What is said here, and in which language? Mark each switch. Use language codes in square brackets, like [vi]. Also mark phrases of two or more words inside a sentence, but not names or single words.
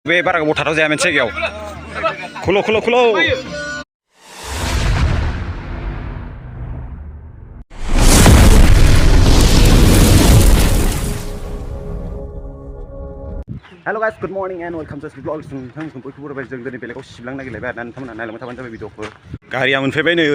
[brx] बे बारा गोबाव थाथाव जाया मोनसे जायगायाव खुल' [en] hello guys good morning and welcome to this blog [brx] नोंथांमोनखौ बयखौबो बरायबाय जों दिनै बेलेगाव सिबलांनो नागिरलायबाय आरोना नोंथांमोनहा नायलांबाय थाबानो जाबाय भिडिअखौ गारिया मोनफैबाय नै